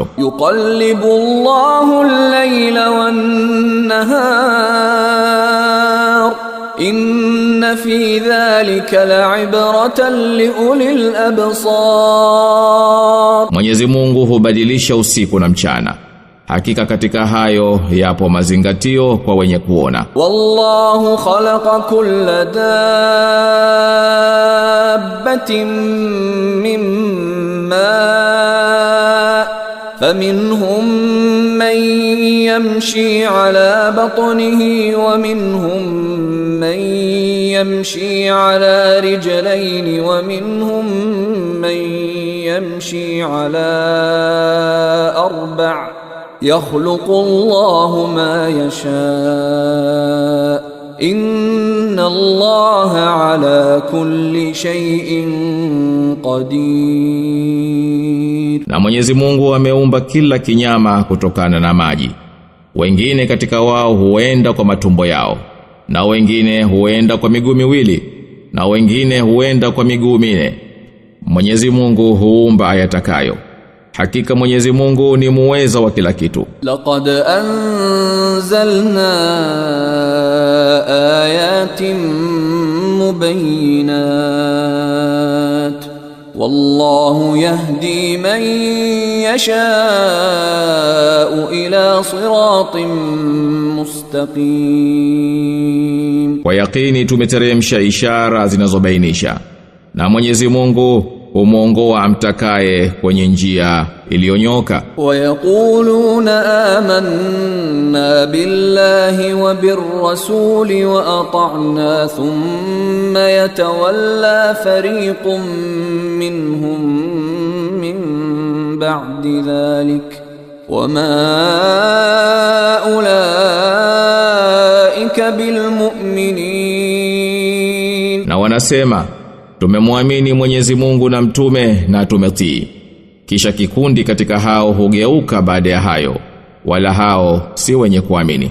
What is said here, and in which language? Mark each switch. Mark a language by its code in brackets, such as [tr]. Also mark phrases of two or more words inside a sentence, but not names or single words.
[ar] يقلب الله الليل والنهار إن في ذلك لعبرة لأولي الأبصار. [sw] Mwenyezi Mungu hubadilisha usiku na mchana. Hakika katika hayo yapo mazingatio kwa wenye kuona. [ar] والله خلق كل دابة مما فمنهم من يمشي على بطنه ومنهم من يمشي على رجلين ومنهم من يمشي على أربع'. يخلق الله ما يشاء إن الله على كل شيء قدير. [sw] Na Mwenyezi Mungu ameumba kila kinyama kutokana na maji. Wengine katika wao huenda kwa matumbo yao, na wengine huenda kwa miguu miwili, na wengine huenda kwa miguu minne. Mwenyezi Mungu huumba ayatakayo. Hakika Mwenyezi Mungu ni muweza wa kila kitu. [ar] لقد أنزلنا آيات مبينات والله يهدي من يشاء إلى صراط مستقيم. [sw] Kwa yakini tumeteremsha ishara zinazobainisha, na Mwenyezi Mungu umuongoa amtakaye kwenye njia iliyonyoka. [ar] ويقولون آمنا بالله وبالرسول وأطعنا ثم يتولى فريق منهم من بعد ذلك وما أولئك بالمؤمنين. [sw] Na wanasema tumemwamini Mwenyezi Mungu na mtume na tumetii. Kisha kikundi katika hao hugeuka baada ya hayo, wala hao si wenye kuamini.